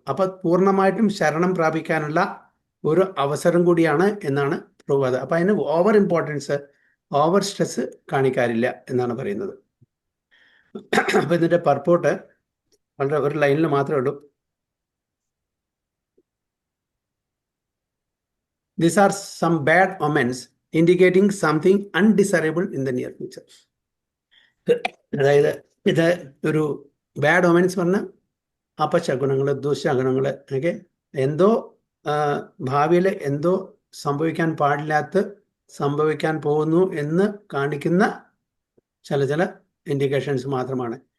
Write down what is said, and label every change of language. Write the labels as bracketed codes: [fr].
[ml] അപ്പം പൂർണ്ണമായിട്ടും ശരണം പ്രാപിക്കാനുള്ള ഒരു അവസരം കൂടിയാണ് എന്നാണ് പ്രഭുപാദ. അപ്പം അതിന് [en] over importance, over stress [ml] കാണിക്കാറില്ല എന്നാണ് പറയുന്നത്. അപ്പം ഇതിൻ്റെ പർപ്പോട്ട് വളരെ ഒരു ലൈനിൽ മാത്രമേ ഉള്ളൂ. [en] These are some bad omens indicating something undesirable in the near future. [ml] അതായത് ഇത് ഒരു ബാഡ് ഒമൻസ് പറഞ്ഞ അപശകുനങ്ങൾ, ദുശകുനങ്ങൾ ഒക്കെ എന്തോ ഭാവിയിൽ എന്തോ സംഭവിക്കാൻ പാടില്ലാത്ത സംഭവിക്കാൻ പോകുന്നു എന്ന് കാണിക്കുന്ന ചില ഇൻഡിക്കേഷൻസ് മാത്രമാണ്.